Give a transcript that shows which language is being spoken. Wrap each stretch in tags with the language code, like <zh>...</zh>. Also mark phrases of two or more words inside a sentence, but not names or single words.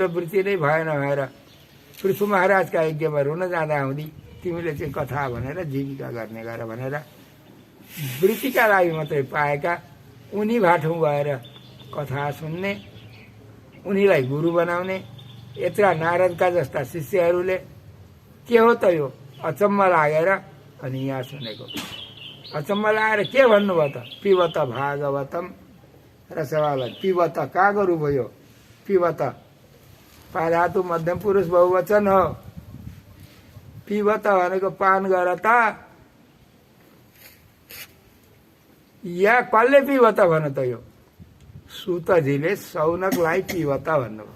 <ne>वृत्ति नै भएन भएर पृथु महाराजका यज्ञमा रुन जाँदा हुँदी तिमीले चाहिँ कथा भनेर जीविका गर्ने गर भनेर वृत्तिका लागि मात्रै पाएका उनी भाठौँ गएर कथा सुन्ने, उनीलाई गुरु बनाउने यत्रा नारदका जस्ता शिष्यहरूले के हो त यो अचम्म लागेर अनि यहाँ सुनेको। अचम्म लागेर के भन्नुभयो त,</ne> <sa>पिबत भागवतम रसवाला।</sa> <ne>पिबत कहाँ गरु भयो, पिबत पाधातु मध्यम पुरुष बहुवचन हो। पिबत भनेको पान गर त, या कसले पिबत भन त यो। सुतजीले सौनकलाई पिबत भन्नुभयो।</ne>